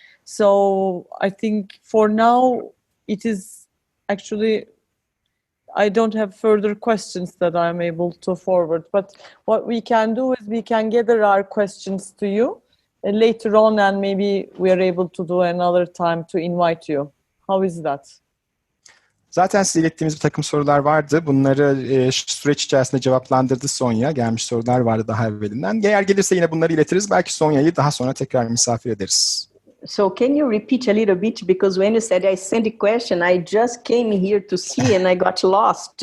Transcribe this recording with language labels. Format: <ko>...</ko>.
<en>So I think for now it is actually, I don't have further questions that I'm able to forward. But what we can do is we can gather our questions to you later on, and maybe we are able to do another time to invite you. How is that?</en> <tr>Zaten size ilettiğimiz bir takım sorular vardı. Bunları süreç içerisinde cevaplandırdı Sonya. Gelmiş sorular vardı daha evvelinden. Eğer gelirse yine bunları iletiriz. Belki Sonya'yı daha sonra tekrar misafir ederiz.</tr> <en>So can you repeat a little bit? Because when you said I sent a question, I just came here to see and I got lost.</en>